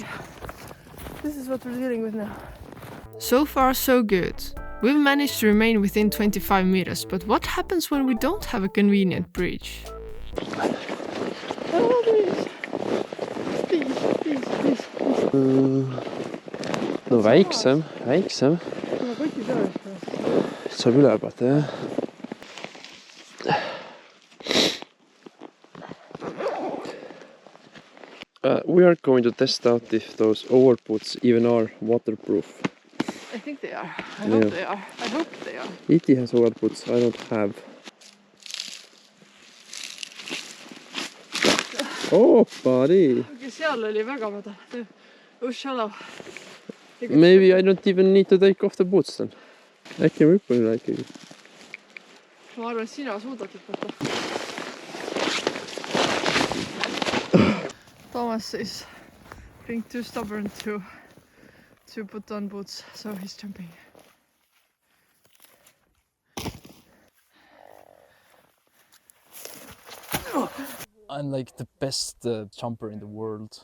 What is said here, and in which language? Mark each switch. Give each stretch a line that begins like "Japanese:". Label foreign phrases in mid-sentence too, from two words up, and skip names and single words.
English: This is what we're dealing with now. So far, so good. We've managed to remain within 25 meters, but what happens when we don't have a convenient bridge? Oh, please.
Estonian: No väiksem. Saab üle hüpata, jah.
English: We are going to test out if those overboots even are waterproof. I think they are. I hope they are. I hope they are. Iti has overboots, I don't have. Oh, buddy!
Estonian: Okay, seal oli väga madal.
English: Oh, shallow. Maybe I don't even need to take off the boots then.
Estonian: Äkki ma hüppan üle ikkagi. Ma arvan, et sina suudad hüpata.
English: Thomas is being too stubborn to put on boots, so he's jumping. I'm like the best jumper in the world.